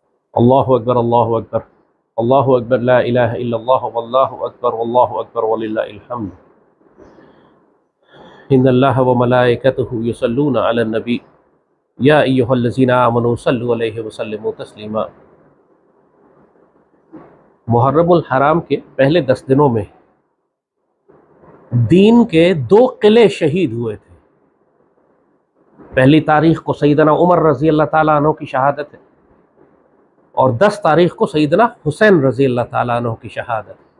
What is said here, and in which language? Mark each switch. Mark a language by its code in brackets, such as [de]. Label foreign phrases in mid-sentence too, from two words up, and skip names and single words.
[ar] الله أكبر الله أكبر الله أكبر لا إله إلا الله والله أكبر ولله الحمد إن الله وملائكته يصلون على النبي يا أيها الذين آمنوا صلوا عليه وسلموا تسليما. [ur] محرم الحرام کے پہلے 10 دنوں میں دین کے 2 قلعے شہید ہوئے تھے. پہلی تاریخ کو سیدنا عمر [ar] رضي الله تعالى عنه [ur] کی شہادت ہے اور 10 تاریخ کو سیدنا حسین [ar] رضي الله تعالى عنه [ur] کی شہادت.